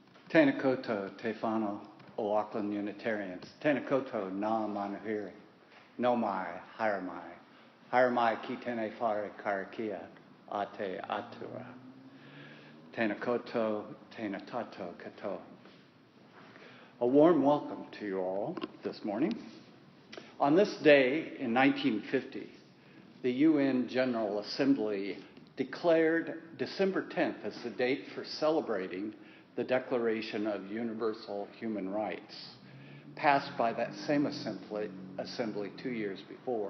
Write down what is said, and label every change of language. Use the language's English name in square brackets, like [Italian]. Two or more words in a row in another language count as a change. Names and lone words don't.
[Māori] Tēnā koutou te whānau o Auckland Unitarians. Tēnā koutou nā manuhiri. No mai, haere mai. Haere mai ki tēnei whare karakia a te atua. Tēnā koutou, tēnā tātou katoa. [English] A warm welcome to you all this morning. On this day in 1950, the UN General Assembly declared December 10th as the date for celebrating the Declaration of Universal Human Rights, passed by that same assembly 2 years before.